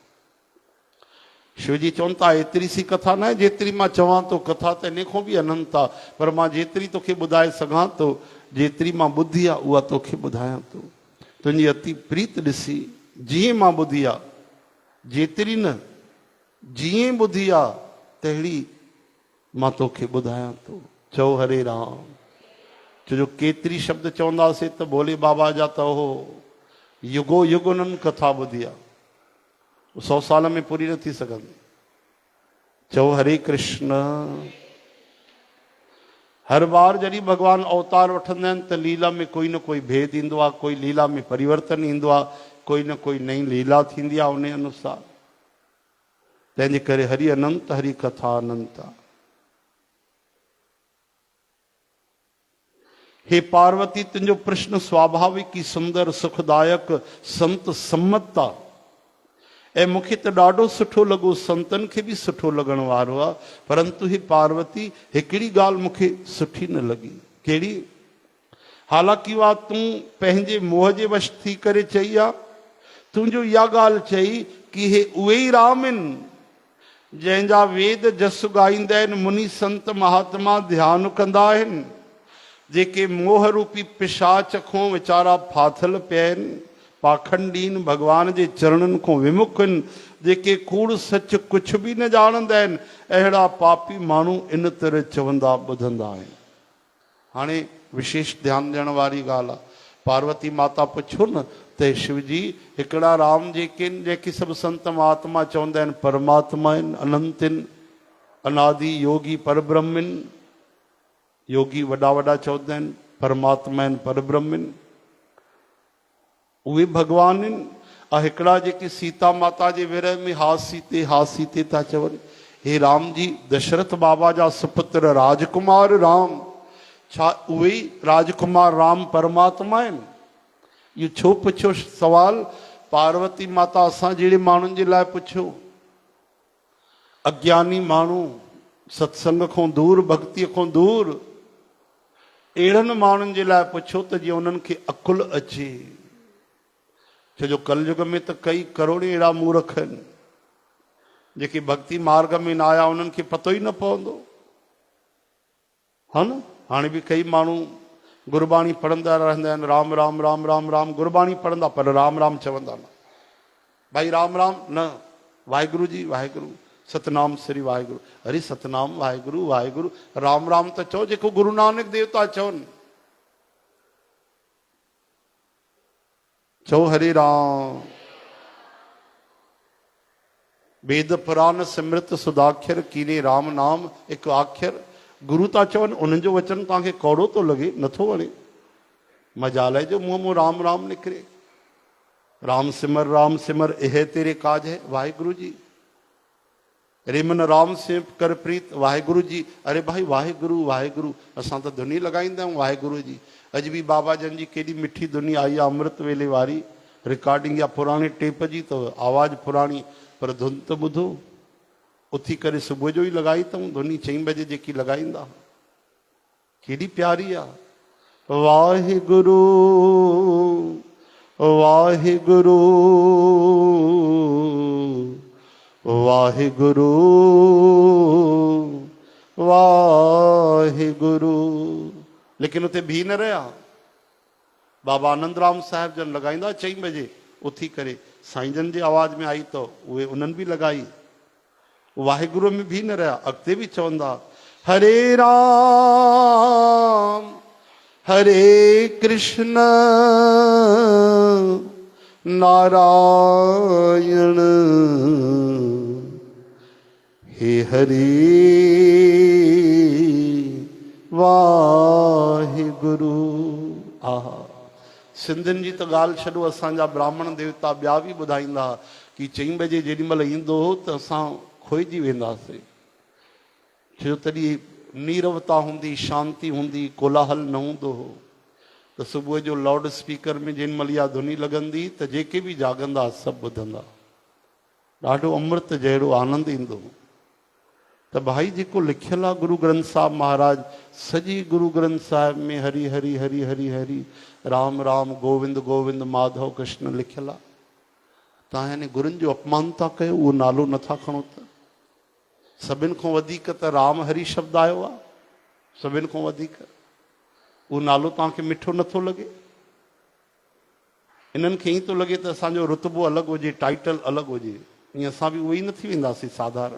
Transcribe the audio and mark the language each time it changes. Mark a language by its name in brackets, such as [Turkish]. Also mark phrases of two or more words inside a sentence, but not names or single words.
[Sindhi] शिव जी चवनि था एतिरी सी कथा न आहे जेतिरी मां चवां थो, कथा त इन खां बि अनंत आहे, पर मां जेतिरी तोखे ॿुधाए सघां थो, जेतिरी मां ॿुधी आहे उहा तोखे ॿुधायां थो। तुंहिंजी अति प्रीत ॾिसी जीअं मां ॿुधी आहे, जेतिरी न जीअं ॿुधी आहे तहिड़ी मां तोखे ॿुधायां थो। चओ हरे राम। जो केतिरी शब्द चवंदासीं त भोले बाबा जा त हो युगो युग उन्हनि कथा ॿुधी आहे, 100 साल में पूरी न थी सघंदी। चओ हरे कृष्ण। हर बार जॾहिं भगवान अवतार वठंदा आहिनि त लीला में कोई न कोई भेद ईंदो आहे, कोई लीला में परिवर्तन ईंदो आहे, कोई न कोई नई लीला थींदी आहे उन अनुसार। तंहिंजे करे हरि अनंत, हरि कथा अनंत आहे। हे पार्वती, तुंहिंजो प्रश्न स्वाभाविक ई सुंदर सुखदायक संत सम्मत आहे ऐं मूंखे त ॾाढो सुठो लॻो, संतनि खे बि सुठो लॻण वारो आहे। परंतु हे पार्वती, हिकिड़ी ॻाल्हि मूंखे सुठी न लॻी। कहिड़ी? हालांकि उहा तूं पंहिंजे मोह जे वश थी करे चई आहे। तुंहिंजो इहा ॻाल्हि चई कि हे उहे ई राम आहिनि जंहिंजा वेद जस ॻाईंदा आहिनि, मुनि संत महात्मा ध्यानु कंदा आहिनि, जेके मोह रूपी पिशाच खां वीचारा फाथल पिया आहिनि, पाखंडीन भगवान जे चरणनि खां विमुख आहिनि, जेके कूड़ सच कुझु बि न ॼाणंदा आहिनि, अहिड़ा पापी माण्हू इन तरह चवंदा ॿुधंदा आहिनि। हाणे विशेष ध्यानु ॾियण वारी ॻाल्हि आहे। पार्वती माता पुछो न त शिव जी हिकिड़ा राम जेके आहिनि, जेके सभु संत महात्मा चवंदा आहिनि परमात्मा आहिनि, अनंत आहिनि, अनादि योगी परब्रह्म आहिनि। योगी वॾा वॾा चवंदा आहिनि परमात्मा आहिनि, परब्रह्म आहिनि, उहे भगवान आहिनि। ऐं हिकिड़ा जेके सीता माता जे विरह में हा सीते था चवनि, हे राम जी दशरथ बाबा जा सुपुत्र राजकुमार राम, छा उहे ई राजकुमार राम परमात्मा आहिनि? इहो छो पुछियो सवाल? पार्वती माता असां जहिड़े माण्हुनि जे लाइ पुछियो। अज्ञानी माण्हू, सत्संग खां दूर, भक्तीअ खां दूर, अहिड़नि माण्हुनि जे लाइ पुछो त जीअं उन्हनि खे अकुल अचे। छो जो कलयुग में त कई करोड़ अहिड़ा मूर्ख आहिनि जेके भक्ति मार्ग में न आया, उन्हनि खे पतो ई न पवंदो, हा न। हाणे बि कई माण्हू गुरबाणी पढ़ंदा रहंदा आहिनि, राम राम राम राम राम, गुरबाणी पढ़ंदा पर राम राम चवंदा न। भाई राम राम न, वाहेगुरु जी वाहेगुरु, सतनाम श्री वाहेगुरु। अरे सतनाम वाहेगुरु वाहेगुरु, राम राम त चओ जेको गुरु नानक देव था चवनि। चओ हरे राम। [Punjabi] ਵੇਦ ਪੁਰਾਣ ਸਿਮ੍ਰਿਤ ਸੁਦਾਖਰ ਕੀਨੇ ਰਾਮ ਨਾਮ ਹਿਕੁ ਆਖ੍ਯਰ [Sindhi] गुरु था चवनि, उन्हनि जो वचन तव्हांखे कौड़ो थो लॻे, नथो वणे, मजाल जो मुंहं मां राम राम निकिरे। [Punjabi] ਰਾਮ ਸਿਮਰ ਇਹੇ ਤੇਰੇ ਕਾਜ ਹੈ वाहेगुरु जी। [Hindi] अरे मन राम से कर प्रीत वाहेगुरु जी। [Sindhi] अरे भाई वाहेगुरु वाहेगुरु, असां त धुनी लॻाईंदा आहियूं वाहेगुरु जी। अॼु बि बाबा जन जी केॾी मिठी धुनी आई आहे, अमृत वेले वारी रिकॉर्डिंग या पुराणे टेप जी, त आवाज़ पुराणी पर धुन त ॿुधो। उथी करे सुबुह जो ई लॻाई अथऊं धुनी, 4 बजे जेकी लॻाईंदा, केॾी प्यारी आहे। वाहेगुरु वाहेगुरु वाहेगुरु वाहेगुरु। लेकिन उते भी न रहिया। बाबा आनंद राम साहिब जन लॻाईंदा 4 बजे उथी करे, साईं जन जी आवाज़ में आई तो उहे उन्हनि बि लॻाई। [Hindi] वाहिगुरु में भी न रहा, [Sindhi] अॻिते बि चवंदा हरे राम हरे कृष्ण नारायण हे हरे वाहिगुरु। आहा, सिंधियुनि जी त ॻाल्हि छॾो, असांजा ब्राह्मण देवता ॿिया बि ॿुधाईंदा कि 4 बजे जेॾीमहिल ईंदो हो त असां खोइजी वेंदासीं, छो तॾहिं नीरवता हूंदी, शांती हूंदी, कोलाहल न हूंदो हो। त सुबुह जो लाउड स्पीकर में जेॾीमहिल इहा धुनी लॻंदी त जेके बि जाॻंदा सभु ॿुधंदा, ॾाढो अमृत जहिड़ो आनंद ईंदो। त भाई जेको लिखियलु आहे गुरु ग्रंथ साहिब महाराज, सॼी गुरु ग्रंथ साहिब में हरि हरि हरि हरि हरि राम राम गोविंद गोविंद माधव कृष्ण लिखियलु आहे। तव्हां यानी गुरुनि जो अपमान था कयो, उहो नालो नथा खणो त? सभिनि खां वधीक त राम हरि शब्द आयो आहे, सभिनि खां वधीक उहो नालो तव्हांखे मिठो नथो लॻे? इन्हनि खे ईअं थो लॻे त असांजो रुतबो अलॻि हुजे, टाइटल अलॻि हुजे, ईअं असां बि उहे ई न थी वेंदासीं साधारण।